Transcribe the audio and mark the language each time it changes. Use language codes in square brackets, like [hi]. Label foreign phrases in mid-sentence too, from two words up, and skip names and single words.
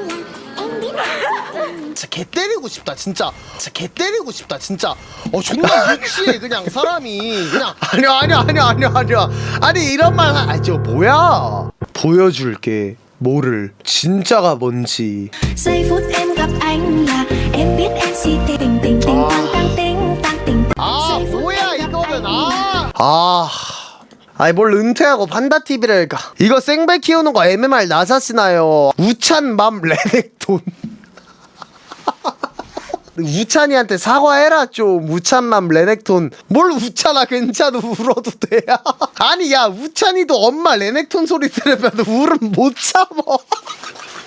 [ko] 진짜 개 때리고 싶다 진짜. 존나 유치해 그냥 사람이 그냥. 아니야. 아니 이런 말 저 뭐야? 보여줄게 뭐를 진짜가 뭔지. [vi] Giây phút em gặp anh là em biết em si tình tình tình tăng tăng tình tăng tình Giây phút [ko] 뭐야 [vi] em gặp [ko] 이거는 [vi] anh [ko] 아니 뭘 은퇴하고 판다TV를 가. 이거 생배 키우는 거 MMR 나사시나요? 우찬맘 레넥톤. 우찬이한테 사과해라 좀. 우찬맘 레넥톤. 뭘 우찬아 괜찮아 울어도 돼. 아니 야 우찬이도 엄마 레넥톤 소리 들으면 울음 못 참어.